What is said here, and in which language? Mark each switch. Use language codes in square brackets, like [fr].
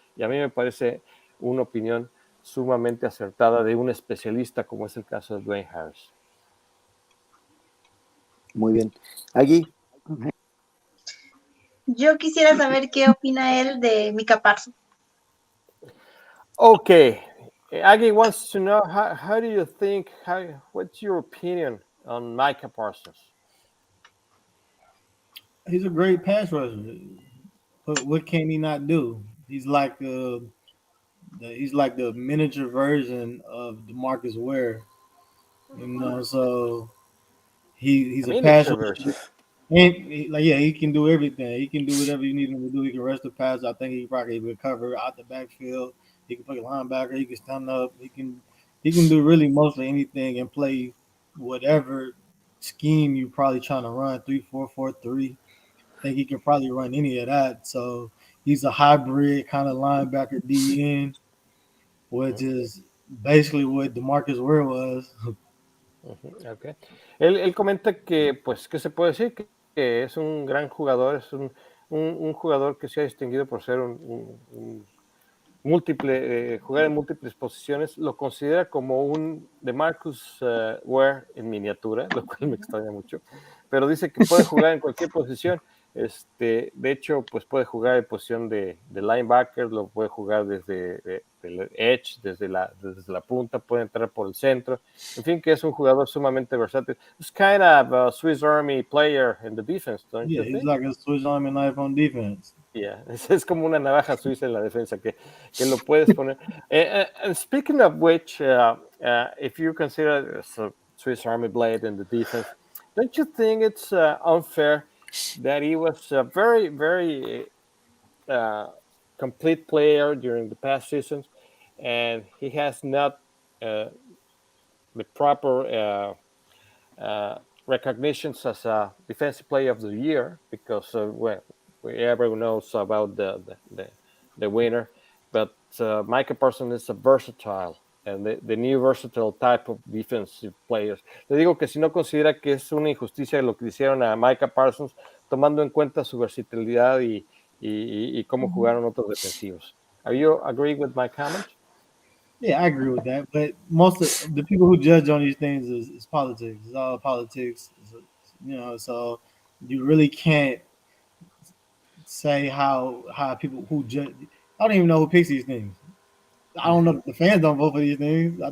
[es] Y a mí me parece una opinión sumamente acertada de un especialista como es el caso de Dwayne Harris. Muy bien. Agui. Yo quisiera saber qué opina él de Micah Parsons. [en] Okay, Aggie wants to know how do you think, what's your opinion on Micah Parsons? He's a great pass rusher. But what can he not do? He's like the miniature version of DeMarcus Ware. So he's a pass rusher. And he can do everything. He can do whatever you need him to do. He can rush the pass. I think he probably recover out the backfield. He can play linebacker. He can stand up. He can do really mostly anything and play whatever scheme you probably trying to run 3-4-4-3. I think he can probably run any of that. So he's a hybrid kind of linebacker DN, which is basically what DeMarcus Ware was. Okay. [es] Él comenta que, pues, ¿qué se puede decir? Que es un gran jugador, es un jugador que se ha distinguido por ser un múltiple, jugar en múltiples posiciones, lo considera como un DeMarcus Ware en miniatura, lo cual me extraña mucho, pero dice que puede jugar en cualquier posición. De hecho, pues puede jugar en posición de linebacker, lo puede jugar desde el edge, desde la punta, puede entrar por el centro. En fin, que es un jugador sumamente versátil. [en] It's kind of a Swiss Army player in the defense, don't you Yeah, he's think? like a Swiss Army knife on defense. [es] Yeah, es como una navaja suiza en la defensa que lo puedes poner. [en] And speaking of which, if you consider a Swiss Army blade in the defense, don't you think it's unfair that he was a very, very complete player during the past seasons, and he has not the proper recognitions as a defensive player of the year because well, everyone knows about the winner, but Micah Parsons is a versatile and the new versatile type of defensive players. [es] Le digo que si no considera que es una injusticia lo que hicieron a Micah Parsons, tomando en cuenta su versatilidad y cómo jugaron otros defensivos. [en] Are you agree with my comment? Yeah, I agree with that. But most of the people who judge on these things is politics. It's all politics. So you really can't say how people who judge. I don't even know who picks these things. I don't know. The fans don't vote for these things.